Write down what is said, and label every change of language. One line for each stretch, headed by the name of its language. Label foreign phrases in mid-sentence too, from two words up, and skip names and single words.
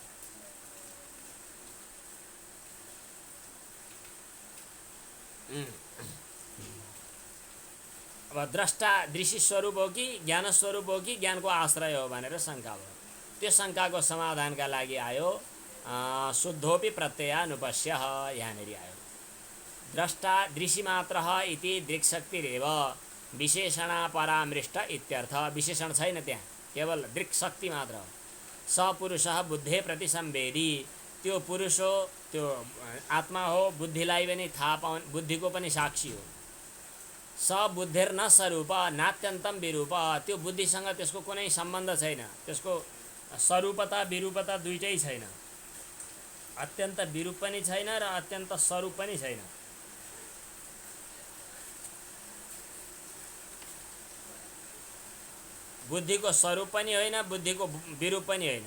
Nepali: अब द्रष्टा दृश्य स्वरूप हो कि ज्ञान स्वरूप हो कि ज्ञानको आश्रय हो भनेर शङ्का भयो। त्यो शङ्काको समाधानका लागि आयो
Sanskrit: शुद्धोपि प्रत्ययानुपश्य,
Nepali: यहाँनिर आयो।
Sanskrit: द्रष्टा दृश्यमात्रः इति दृक्शक्तिरेव विशेषणा परामृष्ट इत्यर्थ।
Nepali: विशेषण छैन त्यहाँ, केवल दृक्शक्ति मात्र हो।
Sanskrit: स पुरुषः बुद्धे प्रति संवेदी,
Nepali: त्यो पुरुष हो, त्यो आत्मा हो, बुद्धिलाई पनि थाहा पाउने, बुद्धिको पनि साक्षी हो।
Sanskrit: स बुद्धिर न स्वरूप नात्यन्तम विरूप,
Nepali: त्यो बुद्धिसँग त्यसको कुनै सम्बन्ध छैन। त्यसको स्वरूपता विरूपता दुइटै छैन। अत्यन्त विरूप पनि छैन र अत्यन्त स्वरूप पनि छैन। बुद्धिको स्वरूप पनि होइन, बुद्धिको विरूप पनि होइन।